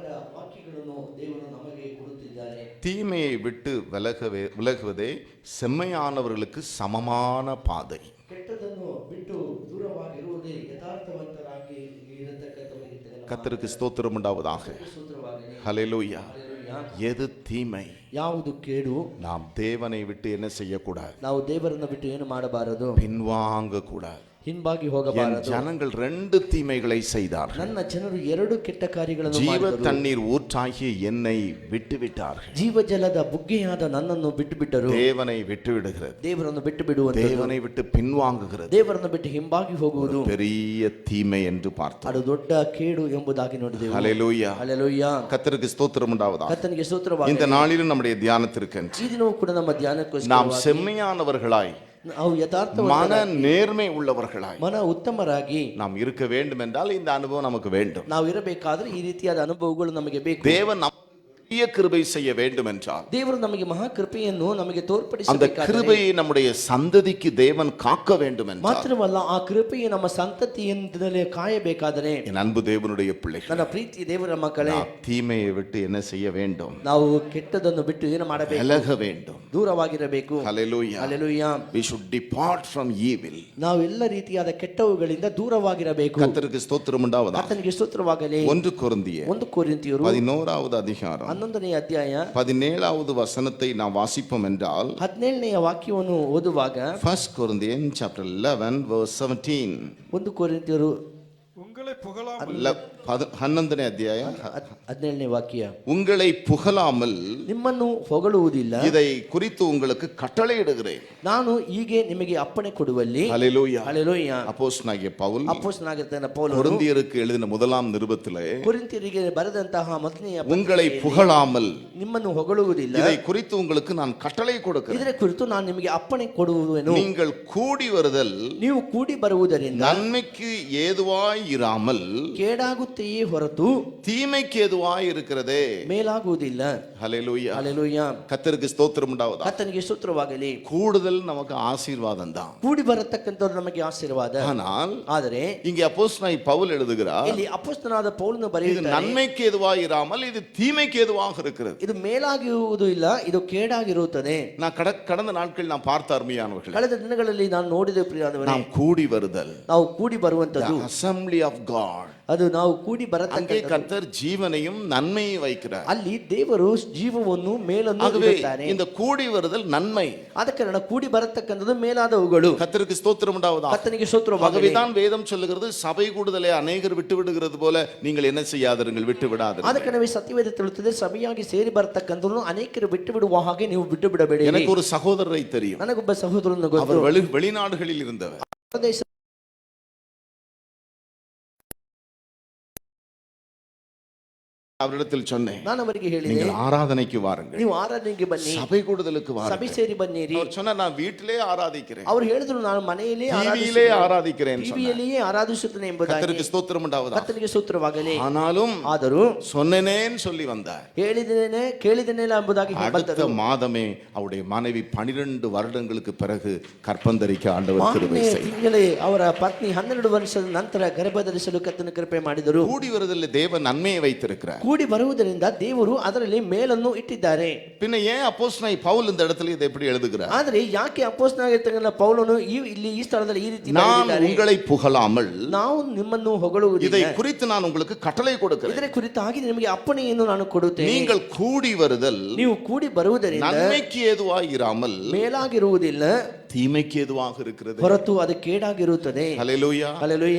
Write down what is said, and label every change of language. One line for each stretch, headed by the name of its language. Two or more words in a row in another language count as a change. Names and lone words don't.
Tamil: தீமையை விட்டு விலகுவதே செம்மையானவர்களுக்கு சமமான பாதை. கர்த்தருக்கு ஸ்தோத்திரம் உண்டாவதாக. ஹல்லேலூயா. எது தீமை,
Kannada: ಯಾವುದು ಕೇಡು,
Tamil: நாம் தேவனை விட்டு என்ன செய்யக்கூடாது,
Kannada: ನಾವು ದೇವರನ್ನು ಬಿಟ್ಟು ಏನು ಮಾಡಬಾರದು,
Tamil: பின்வாங்க கூடாது.
Kannada: ಹಿಂಬಾಗಿ
Tamil: என்
Kannada: ಹೋಗಬಾರದು.
Tamil: ஜனங்கள் 2 தீமைகளை செய்தார்கள்.
Kannada: ನನ್ನ ಜನರು 2 ಕೆಟ್ಟ ಕಾರ್ಯಗಳನ್ನು
Tamil: ஜீவ
Kannada: ಮಾಡಿದರು.
Tamil: தண்ணீர் ஊற்றாகிய என்னை விட்டு விட்டார்கள்.
Kannada: ಜೀವಜಲದ ಬುಗ್ಗೆಯಾದ ನನ್ನನ್ನು ಬಿಟ್ಟು ಬಿಟ್ಟರು.
Tamil: தேவனை விட்டு விடுகிறது,
Kannada: ದೇವರನ್ನು ಬಿಟ್ಟು ಬಿಡುವಂತದ್ದು,
Tamil: தேவனை விட்டு பின்வாங்குகிறது
Kannada: ದೇವರನ್ನು ಬಿಟ್ಟು ಹಿಂಬಾಗಿ ಹೋಗುವುದು
Tamil: பெரிய தீமை என்று பார்த்தோம்.
Kannada: ಅದು ದೊಡ್ಡ ಕೇಡು ಎಂಬುದಾಗಿ ನೋಡಿದೆವು.
Tamil: ஹல்லேலூயா.
Kannada: ಹಲ್ಲೆಲೂಯಾ.
Tamil: கர்த்தருக்கு ஸ்தோத்திரம் உண்டாவதாக.
Kannada: ಕರ್ತನಿಗೆ ಸ್ತೋತ್ರವಾಗಲಿ.
Tamil: இந்த நாளிலும் நம்முடைய தியானத்திற்கு
Kannada: ಈ ದಿನವೂ ಕೂಡ ನಮ್ಮ ಧ್ಯಾನಕ್ಕೋಸ್ಕರ
Tamil: நாம் செம்மையானவர்களாய்,
Kannada: ನಾವು ಯಥಾರ್ಥ
Tamil: மன நேர்மை உள்ளவர்களாய்
Kannada: ಮನ ಉತ್ತಮರಾಗಿ
Tamil: நாம் இருக்க வேண்டும் என்றால் இந்த அனுபவம் நமக்கு வேண்டும்.
Kannada: ನಾವು ಇರಬೇಕಾದ್ರೆ ಈ ರೀತಿಯಾದ ಅನುಭವಗಳು ನಮಗೆ ಬೇಕು.
Tamil: தேவன் பெரிய கிருபை செய்ய வேண்டும் என்றால்
Kannada: ದೇವರು ನಮಗೆ ಮಹಾ ಕೃಪೆಯನ್ನು ನಮಗೆ
Tamil: அந்த
Kannada: ತೋರ್ಪಡಿಸಬೇಕಾದರೆ,
Tamil: கிருபையை நம்முடைய சந்ததிக்கு தேவன் காக்க வேண்டும் என்றால்,
Kannada: ಮಾತ್ರವಲ್ಲ ಆ ಕೃಪೆಯು ನಮ್ಮ ಸಂತತಿಯಿಂದಲೇ ಕಾಯಬೇಕಾದರೆ,
Tamil: என் அன்பு தேவனுடைய பிள்ளைகள்,
Kannada: ನನ್ನ ಪ್ರೀತಿ ದೇವರ ಮಕ್ಕಳೇ,
Tamil: நாம் தீமையை விட்டு என்ன செய்ய வேண்டும்?
Kannada: ನಾವು ಕೆಟ್ಟದನ್ನು ಬಿಟ್ಟು ಏನು ಮಾಡಬೇಕು?
Tamil: விலக வேண்டும்.
Kannada: ದೂರವಾಗಿರಬೇಕು. Hallelujah. ಹಲ್ಲೆಲೂಯಾ.
English: We should depart from evil.
Kannada: ನಾವು ಎಲ್ಲ ರೀತಿಯಾದ ಕೆಟ್ಟವುಗಳಿಂದ ದೂರವಾಗಿರಬೇಕು.
Tamil: கர்த்தருக்கு ஸ்தோத்திரம் உண்டாவதாக.
Kannada: ಕರ್ತನಿಗೆ ಸ್ತೋತ್ರವಾಗಲಿ.
Tamil: 1 கொரிந்தியர்
Kannada: 1 ಕೊರಿಂಥಿಯರು
Tamil: 11வது அதிகாரம்
Kannada: 11ನೇ ಅಧ್ಯಾಯ
Tamil: 17வது வசனத்தை நாம் வாசிப்போம் என்றால்,
Kannada: 17ನೇ ವಾಕ್ಯವನ್ನು ಓದುವಾಗ,
English: 1 Corinthians chapter 11 verse 17,
Kannada: 1 ಕೊರಿಂಥಿಯರು
Tamil: உங்களை புகழாமல்
Kannada: 11ನೇ ಅಧ್ಯಾಯ 17ನೇ ವಾಕ್ಯ,
Tamil: உங்களை புகழாமல்
Kannada: ನಿಮ್ಮನ್ನು ಹೊಗಳುವುದಿಲ್ಲ,
Tamil: இதை குறித்து உங்களுக்கு கட்டளையிடுகிறேன்.
Kannada: ನಾನು ಹೀಗೆ ನಿಮಗೆ ಅಪ್ಪಣೆ ಕೊಡುವಲ್ಲಿ.
Tamil: ஹல்லேலூயா.
Kannada: ಹಲ್ಲೆಲೂಯಾ.
Tamil: அப்போஸ்தலனாகிய பவுல்
Kannada: ಅಪೊಸ್ತಲನಾಗಿರ್ತಾನೆ ಪೌಲನು
Tamil: கொரிந்தியருக்கு எழுதின முதலாம் நிருபத்திலே,
Kannada: ಕೊರಿಂಥಿಯರಿಗೆ ಬರೆದಂತಹ ಮೊದಲನೆಯ
Tamil: உங்களை
Kannada: ಪತ್ರಿಕೆಯಲ್ಲಿ
Tamil: புகழாமல்
Kannada: ನಿಮ್ಮನ್ನು ಹೊಗಳುವುದಿಲ್ಲ,
Tamil: இதை குறித்து உங்களுக்கு நான் கட்டளை கொடுக்கிறேன்.
Kannada: ಇದರ ಕುರಿತು ನಾನು ನಿಮಗೆ ಅಪ್ಪಣೆ ಕೊಡುವೆನು.
Tamil: நீங்கள் கூடி வருதல்
Kannada: ನೀವು ಕೂಡಿ ಬರುವುದರಿಂದ
Tamil: நன்மைக்கு ஏதுவாய் இராமல்
Kannada: ಕೇಡಾಗುತ್ತೆಯೇ ಹೊರತು
Tamil: தீமைக்கு ஏதுவாய் இருக்கிறதே.
Kannada: ಮೇಲಾಗುವುದಿಲ್ಲ.
Tamil: ஹல்லேலூயா.
Kannada: ಹಲ್ಲೆಲೂಯಾ.
Tamil: கர்த்தருக்கு ஸ்தோத்திரம் உண்டாவதாக.
Kannada: ಕರ್ತನಿಗೆ ಸ್ತೋತ್ರವಾಗಲಿ.
Tamil: கூடுதல் நமக்கு ஆசீர்வாதம் தான்.
Kannada: ಕೂಡಿ ಬರತಕ್ಕಂಥವ್ರು ನಮಗೆ ಆಶೀರ್ವಾದ.
Tamil: ஆனால்
Kannada: ಆದರೆ
Tamil: இங்கே அப்போஸ்தலனாகிய பவுல் எழுதுகிறார்,
Kannada: ಇಲ್ಲಿ ಅಪೊಸ್ತಲನಾದ ಪೌಲನು
Tamil: இது
Kannada: ಬರೆಯುತ್ತಾರೆ,
Tamil: நன்மைக்கு ஏதுவாய் இராமல் இது தீமைக்கு ஏதுவாக இருக்கிறது.
Kannada: ಇದು ಮೇಲಾಗಿರುವುದು ಇಲ್ಲ, ಇದು ಕೇಡಾಗಿರುತ್ತದೆ.
Tamil: நான் கடந்த நாட்கள் நான் பார்த்த அருமையானவர்கள்,
Kannada: ಕಳೆದ ದಿನಗಳಲ್ಲಿ ನಾನು ನೋಡಿದ ಪ್ರಿಯರಾದವರೇ,
Tamil: நாம் கூடி வருதல்,
Kannada: ನಾವು ಕೂಡಿ ಬರುವಂತದ್ದು,
English: assembly of God,
Kannada: ಅದು ನಾವು ಕೂಡಿ
Tamil: அங்கே
Kannada: ಬರತಕ್ಕಂಥದ್ದು.
Tamil: கர்த்தர் ஜீவனையும் நன்மையும் வைக்கிறார்.
Kannada: ಅಲ್ಲಿ ದೇವರು ಜೀವವನ್ನು ಮೇಲನ್ನು
Tamil: ஆகவே
Kannada: ಇಡುತ್ತಾನೆ.
Tamil: இந்த கூடி வருதல் நன்மை.
Kannada: ಆದ ಕಾರಣ ಕೂಡಿ ಬರತಕ್ಕಂಥದ್ದು ಮೇಲಾದವುಗಳು.
Tamil: கர்த்தருக்கு ஸ்தோத்திரம் உண்டாவதாக.
Kannada: ಕರ್ತನಿಗೆ ಸ್ತೋತ್ರವಾಗಲಿ.
Tamil: ஆகவேதான் வேதம் சொல்லுகிறது, சபை கூடுதலை அநேகர் விட்டு விடுகிறது போல நீங்கள் என்ன செய்யாதிருங்கள், விட்டு
Kannada: ಆದ
Tamil: விடாதிருங்கள்.
Kannada: ಕಾರಣವೇ ಸತ್ಯವೇದ ತಿಳುತ್ತದೆ, ಸಭೆಯಾಗಿ ಸೇರಿ ಬರತಕ್ಕಂಥವ್ರು ಅನೇಕರು ಬಿಟ್ಟು ಬಿಡುವ ಹಾಗೆ ನೀವು ಬಿಟ್ಟು ಬಿಡಬೇಡಿ.
Tamil: எனக்கு ஒரு சகோதரரை தெரியும்,
Kannada: ನನಗೊಬ್ಬ ಸಹೋದರನು ಗೊತ್ತು.
Tamil: அவர் வெளிநாடுகளில் இருந்தவர்.
Kannada: ಪ್ರದೇಶ
Tamil: அவரிடத்தில் சொன்னேன்,
Kannada: ನಾನು ಅವರಿಗೆ ಹೇಳಿದೆ,
Tamil: நீங்கள் ஆராதனைக்கு வாருங்கள்,
Kannada: ನೀವು ಆರಾಧನೆಗೆ ಬನ್ನಿ,
Tamil: சபை கூடுதலுக்கு
Kannada: ಸಭೆ
Tamil: வாருங்கள்.
Kannada: ಸೇರಿ ಬನ್ನಿರಿ.
Tamil: அவர் சொன்னார், நான் வீட்டிலே ஆராதிக்கிறேன்,
Kannada: ಅವರು ಹೇಳಿದ್ರು, ನಾನು ಮನೆಯಲ್ಲೇ
Tamil: டிவியிலே ஆராதிக்கிறேன்.
Kannada: ಟಿವಿಯಲ್ಲಿಯೇ ಆರಾಧಿಸುತ್ತೇನೆ ಎಂಬುದಾಗಿ.
Tamil: கர்த்தருக்கு ஸ்தோத்திரம் உண்டாவதாக.
Kannada: ಕರ್ತನಿಗೆ ಸ್ತೋತ್ರವಾಗಲಿ.
Tamil: ஆனாலும்
Kannada: ಆದರೂ
Tamil: சொன்னேனேன்னு சொல்லி வந்தார்.
Kannada: ಹೇಳಿದ್ದೇನೆ ಕೇಳಿದ್ದೇನೆ ಎಂಬುದಾಗಿ
Tamil: அடுத்த மாதமே அவருடைய மனைவி 12 வருடங்களுக்கு பிறகு கற்பந்தரிக்க ஆண்டவர் கிருபை செய்தார்.
Kannada: ತಿಂಗಳೇ ಅವರ ಪತ್ನಿ 12 ವರ್ಷದ ನಂತರ ಗರ್ಭಧರಿಸಲು ಕರ್ತನ ಕೃಪೆ ಮಾಡಿದರು.
Tamil: கூடி வருதலில் தேவன் நன்மையை வைத்திருக்கிறார்.
Kannada: ಕೂಡಿ ಬರುವುದರಿಂದ ದೇವರು ಅದರಲ್ಲಿ ಮೇಲನ್ನು ಇಟ್ಟಿದ್ದಾರೆ.
Tamil: பின்ன ஏன் அப்போஸ்தலனாகிய பவுல் இந்த இடத்துல இதை எப்படி எழுதுகிறார்?
Kannada: ಆದರೆ ಯಾಕೆ ಅಪೊಸ್ತಲನಾಗಿರ್ತಕ್ಕಂಥ ಪೌಲನು ಈ ಸ್ಥಳದಲ್ಲಿ ಈ ರೀತಿ
Tamil: நான்
Kannada: ಬರೆದಿದ್ದಾರೆ?
Tamil: உங்களை புகழாமல்
Kannada: ನಾವು ನಿಮ್ಮನ್ನು ಹೊಗಳುವುದಿಲ್ಲ,
Tamil: இதை குறித்து நான் உங்களுக்கு கட்டளை கொடுக்கிறேன்.
Kannada: ಇದರ ಕುರಿತಾಗಿ ನಿಮಗೆ ಅಪ್ಪಣೆಯನ್ನು ನಾನು ಕೊಡುತ್ತೇನೆ.
Tamil: நீங்கள் கூடி வருதல்
Kannada: ನೀವು ಕೂಡಿ ಬರುವುದರಿಂದ
Tamil: நன்மைக்கு ஏதுவாய் இராமல்
Kannada: ಮೇಲಾಗಿರುವುದಿಲ್ಲ,
Tamil: தீமைக்கு ஏதுவாக இருக்கிறது.
Kannada: ಹೊರತು ಅದು ಕೇಡಾಗಿರುತ್ತದೆ.
Tamil: ஹல்லேலூயா.
Kannada: ಹಲ್ಲೆಲೂಯಾ.